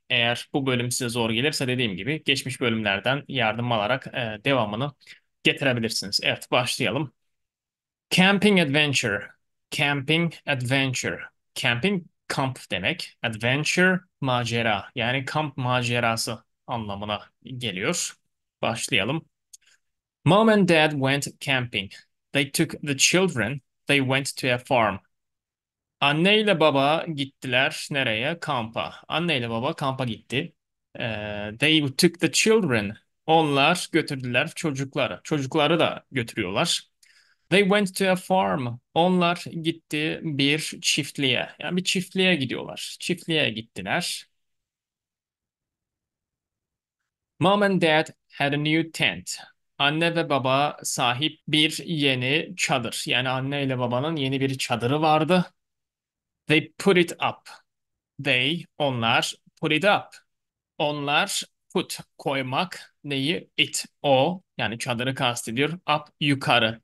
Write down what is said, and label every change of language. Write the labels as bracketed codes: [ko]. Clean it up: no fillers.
[tr] Eğer bu bölüm size zor gelirse dediğim gibi geçmiş bölümlerden yardım alarak devamını getirebilirsiniz. Evet, başlayalım. Camping Adventure. Camping Adventure. Camping kamp demek. Adventure macera. Yani kamp macerası anlamına geliyor. Başlayalım. [en] Mom and Dad went camping. They took the children. They went to a farm. [tr] Anne ile baba gittiler nereye? Kampa. Anne ile baba kampa gitti. [en] They took the children. [tr] Onlar götürdüler çocukları. Çocukları da götürüyorlar. [en] They went to a farm. [tr] Onlar gitti bir çiftliğe. Yani bir çiftliğe gidiyorlar. Çiftliğe gittiler. [en] Mom and Dad had a new tent. [tr] Anne ve baba sahip bir yeni çadır. Yani anne ile babanın yeni bir çadırı vardı. [en] They put it up. [tr] Onlar [en] put it up. [tr] Onlar put koymak neyi? It o yani çadırı kastediyor. Up yukarı.